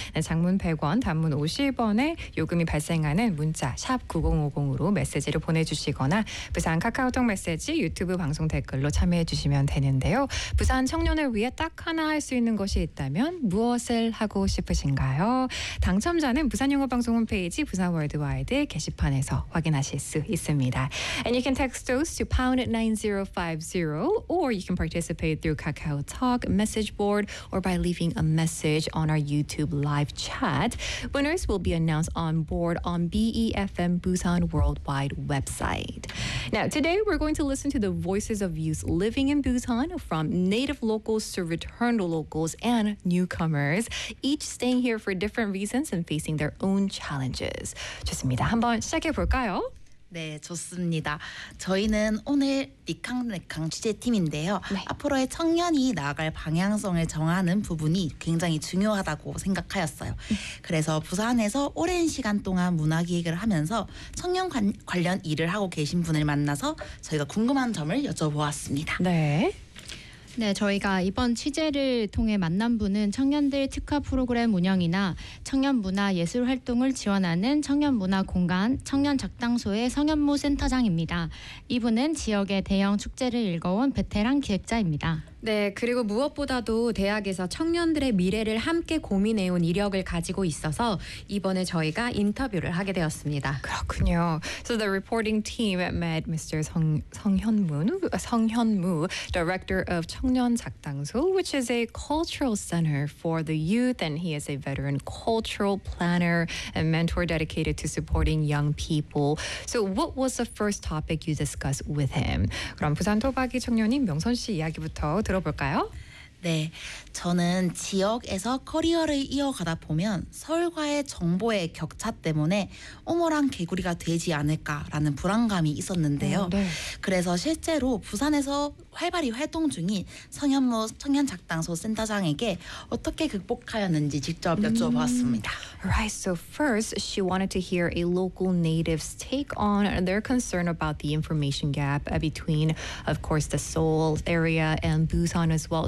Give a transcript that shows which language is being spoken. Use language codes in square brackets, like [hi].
[ko] 네, 장문 100원, 단문 50원에 요금이 발생하는 문자 샵 9050으로 메시지를 보내주시거나 부산 카카오톡 메시지, 유튜브 방송 댓글로 참여해 주시면 되는데요. 부산 청년을 위해 딱 하나 할수 있는 것이 있다면 무엇을 하고 싶으신가요? 당첨자는 부산영어방송 홈페이지 부산월드와이드 게시판에서 확인하실 수 있습니다. [en] And you can text those to #9050 or you can participate through 카카오 Talk message board or by leaving a message on our YouTube live chat. Winners will be announced on board on BEFM Busan Worldwide website. Now, today we're going to listen to the voices of youth living in Busan from native locals to returned locals and newcomers, each staying here for different reasons and facing their own challenges. [ko] 좋습니다. 한번 시작해 볼까요? 네, 좋습니다. 저희는 오늘 니캉니캉 취재팀인데요. 네. 앞으로의 청년이 나아갈 방향성을 정하는 부분이 굉장히 중요하다고 생각하였어요. 그래서 부산에서 오랜 시간 동안 문화기획을 하면서 청년 관련 일을 하고 계신 분을 만나서 저희가 궁금한 점을 여쭤보았습니다. 네. 네, 저희가 이번 취재를 통해 만난 분은 청년들 특화 프로그램 운영이나 청년 문화 예술 활동을 지원하는 청년 문화 공간, 청년 적당소의 성현모 센터장입니다. 이분은 지역의 대형 축제를 일궈온 베테랑 기획자입니다. 네, 그리고 무엇보다도 대학에서 청년들의 미래를 함께 고민해온 이력을 가지고 있어서 이번에 저희가 인터뷰를 하게 되었습니다. 그렇군요. [en] So the reporting team met Mr. Seonghyeonmu, Director of 청년작당소, which is a cultural center for the youth, and he is a veteran cultural planner and mentor dedicated to supporting young people. So what was the first topic you discussed with him? [ko] 그럼 부산 토박이 청년인 명선 씨 이야기부터 들어볼까요? 네, 저는 지역에서 커리어를 이어가다 보면 서울과의 정보의 격차 때문에 어머랑 개구리가 되지 않을까라는 불안감이 있었는데요. 네. 그래서 실제로 부산에서 활발히 활동 중인 성현모 청년작당소 센터장에게 어떻게 극복하였는지 직접 여쭤보았습니다. [en] Right, so first she wanted to hear a local native's take on their concern about the information gap between, of course, the Seoul area and Busan as well.